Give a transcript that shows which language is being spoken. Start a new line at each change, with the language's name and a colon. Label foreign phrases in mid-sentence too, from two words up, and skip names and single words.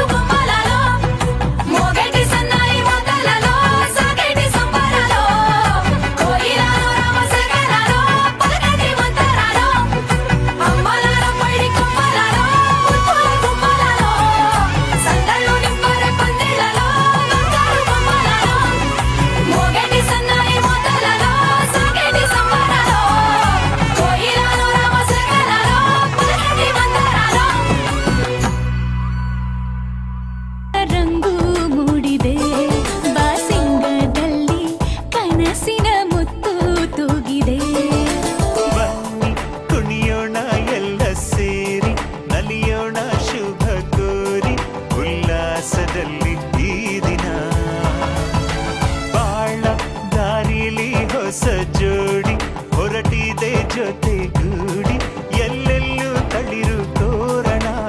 Telugu: గుమ్మలలో మోగేటి సన్నాయి మోతలలో సాగేటి సంబరాలో కోయిలలో రామశేఖరాలో పలకటి మంతరాలో అమ్మలాల పడి కొమ్మలలో ముత్తుల గుమ్మలలో సందళ్ళు నింపారే పందిళ్ళలో బంగారు గుమ్మలలో మోగేటి సన్నాయి మోతలలో సాగేటి సంబరాలో కోయిలలో రామశేఖరాలో పలకటి మంతరాలో
Kannada: ರಂಗು ಮೂಡಿದೆ ಬಾಸಿಂಗದಲ್ಲಿ ಕನಸಿನ ಮುತ್ತು ತೂಗಿದೆ ಬನ್ನಿ ಕುಣಿಯೋಣ ಎಲ್ಲ ಸೇರಿ ನಲಿಯೋಣ ಶುಭ ಕೋರಿ ಉಲ್ಲಾಸದಲ್ಲಿ ಈ ದಿನ ಬಾಳ ದಾರಿಲಿ ಹೊಸ ಜೋಡಿ ಹೊರಟಿದೆ ಜೊತೆಗೂಡಿ ಎಲ್ಲೆಲ್ಲೂ ತಳಿರು ತೋರಣ